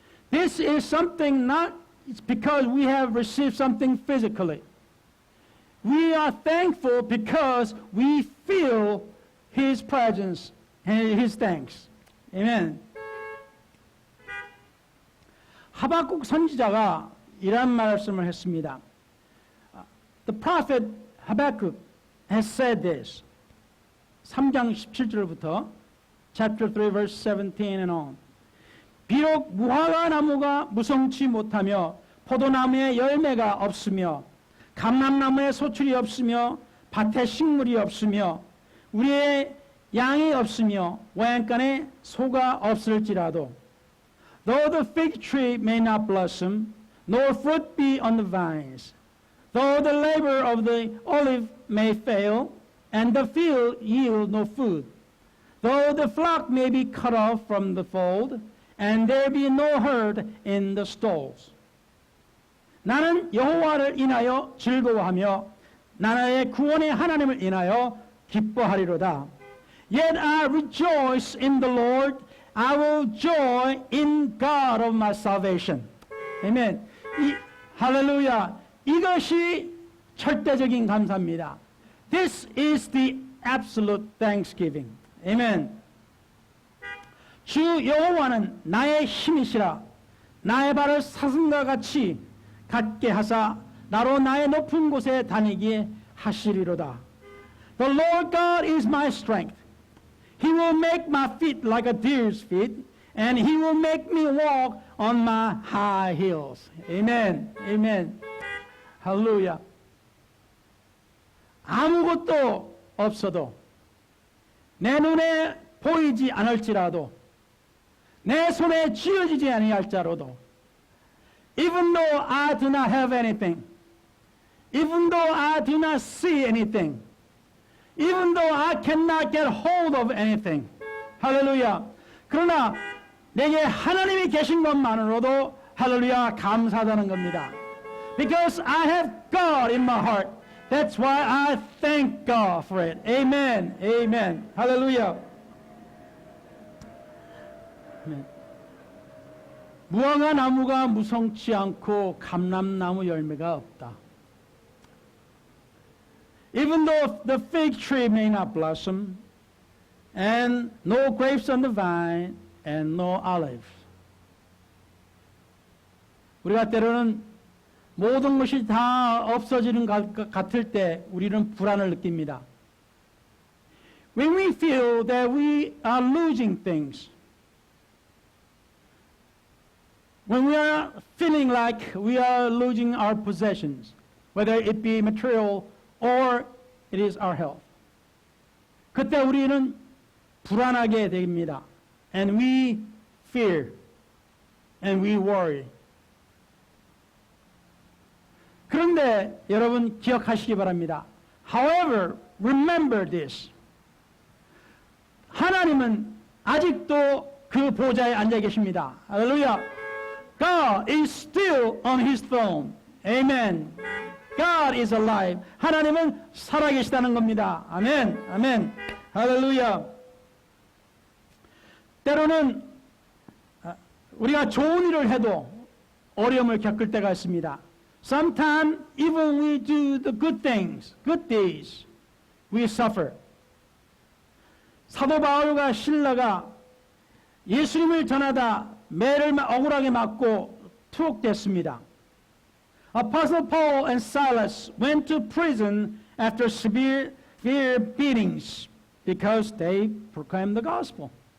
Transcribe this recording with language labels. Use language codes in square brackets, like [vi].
[en] This is something not because we have received something physically. We are thankful because we feel His presence and His thanks. Amen. [ko] 하박국 선지자가 이런 말씀을 했습니다. [en] The prophet Habakkuk has said this. [ko] 3장 17절부터 [en] chapter 3 verse 17 and on. [ko] 비록 무화과 나무가 무성치 못하며 포도나무에 열매가 없으며 감람나무에 소출이 없으며 밭에 식물이 없으며 우리의 양이 없으며 와양간에 소가 없을지라도 [en] though the fig tree may not blossom nor fruit be on the vines though the labor of the olive may fail and the field yield no food though the flock may be cut off from the fold and there be no herd in the stalls. [ko] 나는 여호와를 인하여 즐거워하며 나의 구원의 하나님을 인하여 기뻐하리로다. [en] Yet I rejoice in the Lord. I will joy in God of my salvation. [ko] 아멘. 할렐루야. 이것이 절대적인 감사입니다. [en] This is the absolute thanksgiving. [ko] 아멘. 주 여호와는 나의 힘이시라. 나의 발을 사슴과 같이 갖게 하사 나로 나의 높은 곳에 다니게 하시리로다. [en] The Lord God is my strength. He will make my feet like a deer's feet, and He will make me walk on my high heels. Amen. Amen. 할렐루야. [ko] 아무것도 없어도 내 눈에 보이지 않을지라도 내 손에 쥐어지지 아니할지라도 [en] even though I do not have anything, even though I do not see anything, even though I cannot get hold of anything. [ko] 할렐루야. 그러나 내게 하나님이 계신 것만으로도 할렐루야 감사하다는 겁니다. [en] Because I have God in my heart. That's why I thank God for it. Amen. Amen. 할렐루야. [ko] 무화과 나무가 무성치 않고 감람나무 열매가 없다. [en] Even though the fig tree may not blossom, and no grapes on the vine, and no olives. [ko] 우리가 때로는 모든 것이 다 없어지는 것 같을 때 우리는 불안을 느낍니다. [en] When we feel that we are losing things, when we are feeling like we are losing our possessions, whether it be material or it is our health. [ko] 그때 우리는 불안하게 됩니다. [en] And we fear and we worry. [ko] 그런데 여러분 기억하시기 바랍니다. [en] However, remember this. [ko] 하나님은 아직도 그 보좌에 앉아 계십니다. 할렐루야. [en] God is still on His throne. Amen. God is alive. [ko] 하나님은 살아계시다는 겁니다. 아멘. 아멘. 할렐루야. 때로는 우리가 좋은 일을 해도 어려움을 겪을 때가 있습니다. [en] Sometimes even we do the good things, good deeds, we suffer. [ko] 사도 바울과 실라가 예수님을 전하다 매를 억울하게 맞고 투옥됐습니다. [en] Apostle Paul and Silas went to prison after severe beatings because they proclaimed the gospel.